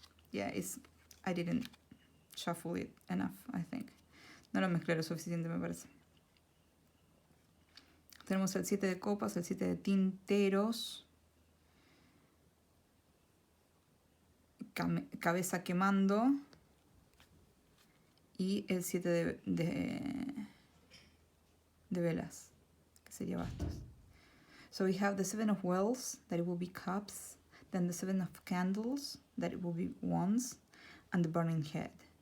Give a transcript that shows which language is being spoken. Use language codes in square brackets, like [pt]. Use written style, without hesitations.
[en] Yeah, I didn't shuffle it enough, I think. [es] No lo mezclé lo suficiente, me parece. Tenemos el 7 de copas, el 7 de tinteros. Cabeza quemando. Y el 7 de velas, que sería bastos. [en] So we have the 7 of wells, that it will be cups, then the 7 of candles, that it will be wands, and the burning head.